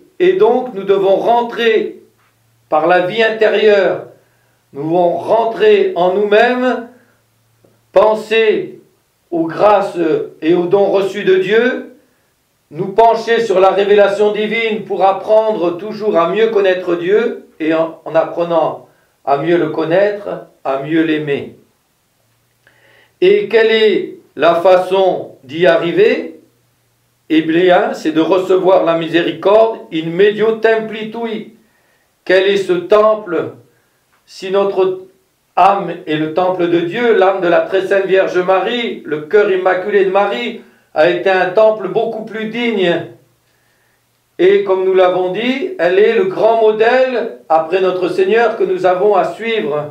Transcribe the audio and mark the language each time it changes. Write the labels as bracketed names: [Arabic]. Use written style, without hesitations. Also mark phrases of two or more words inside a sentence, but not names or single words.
[French] Et donc nous devons rentrer par la vie intérieure, nous devons rentrer en nous-mêmes, penser aux grâces et aux dons reçus de Dieu, nous pencher sur la révélation divine pour apprendre toujours à mieux connaître Dieu, et en apprenant à mieux le connaître, à mieux l'aimer. Et quelle est la façon d'y arriver? Eh bien, c'est de recevoir la miséricorde [Latin] in medio templi tui. [French] Quel est ce temple? Si notre âme est le temple de Dieu, l'âme de la très sainte Vierge Marie, le cœur immaculé de Marie, a été un temple beaucoup plus digne. Et comme nous l'avons dit, elle est le grand modèle, après notre Seigneur, que nous avons à suivre.